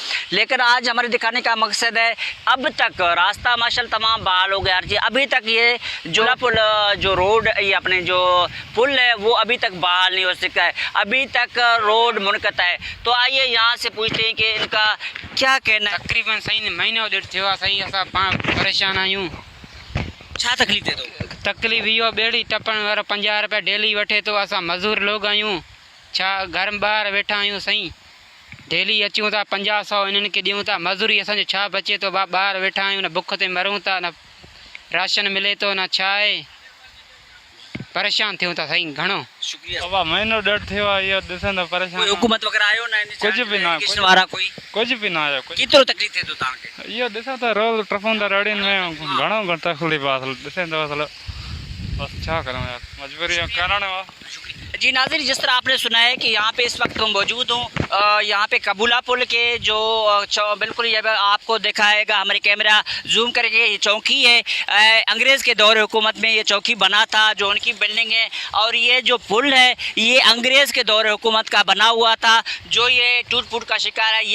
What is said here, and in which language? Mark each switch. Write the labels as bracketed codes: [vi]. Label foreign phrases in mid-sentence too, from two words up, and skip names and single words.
[ur] لیکن آج ہمارے دکھانے کا مقصد ہے، اب تک راستہ ماشاءاللہ تمام بحال ہو گیا. ابھی تک یہ جو پل جو روڈ یہ اپنے جو پل ہے وہ ابھی تک بحال نہیں ہو سکا ہے، ابھی تک روڈ منقطع ہے. تو آئیے یہاں سے پوچھتے ہیں کہ ان کا کیا کہنا ہے. [sd] तकरीबन सही महीनो डेढ़ थियो सही असां परेशान आहियूं। छा तकलीफ़ दे दो? तकलीफ़ इहो ॿेड़ी टपण वारो 50 रुपया डेली वठे थो। असां मज़ूर लोग आहियूं, छा घर ॿार वेठा आहियूं साईं। डेली अचूं था 50-100 इन्हनि खे ॾियूं था, मज़ूरी असांजो छा बचे थो। ॿार वेठा आहियूं, न बुख ते मरूं था, न राशन मिले थो, न छा आहे। परेशान थियूं था साईं घणो। शुक्रिया। अब महीनो डेढ़ थियो आहे, इहो ॾिसंदो परेशान। कोई हुकूमत वगैरह आयो ना? कुछ भी ना, कुछ भी ना आयो। केतिरो तकलीफ़ थिए थो तव्हांखे? इहो ॾिसां त रोज़ टपंदा रड़ियुनि में घणो तकलीफ़ आहे, ॾिसंदो असल बस छा करूं यार, मजबूरी करण आहे। [ur] جی ناظرین, جس طرح آپ نے سنا ہے کہ یہاں پہ اس وقت ہم موجود ہوں، یہاں پہ کبولا پل کے جو بالکل یہ آپ کو دکھائے گا ہمارے کیمرہ زوم کر کے، یہ چوکی ہے. انگریز کے دور حکومت میں یہ چوکی بنا تھا، جو ان کی بلڈنگ ہے. اور یہ جو پل ہے یہ انگریز کے دور حکومت کا بنا ہوا تھا، جو یہ ٹوٹ پھوٹ کا شکار ہے.